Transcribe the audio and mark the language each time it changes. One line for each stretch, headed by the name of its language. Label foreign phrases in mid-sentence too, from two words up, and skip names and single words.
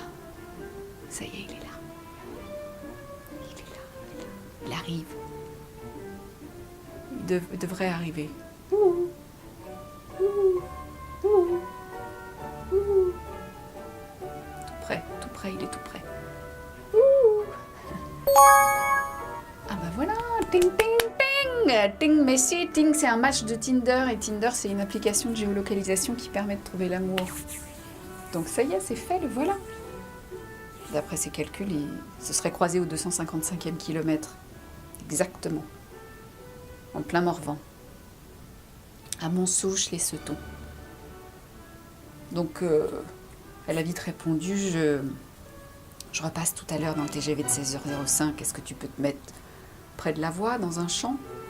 French: Ça y est, il est là. Il est là. Il arrive. Il devrait arriver. Tout près, il est tout près. Ah bah voilà, ting ting ting, ting Messi, ting c'est un match de Tinder et Tinder c'est une application de géolocalisation qui permet de trouver l'amour. Donc ça y est, c'est fait, le voilà. D'après ses calculs, il se serait croisé au 255e kilomètre. Exactement. En plein Morvan. À Montsouche-les-Setons. Donc, elle a vite répondu, je repasse tout à l'heure dans le TGV de 16h05, est-ce que tu peux te mettre près de la voie, dans un champ?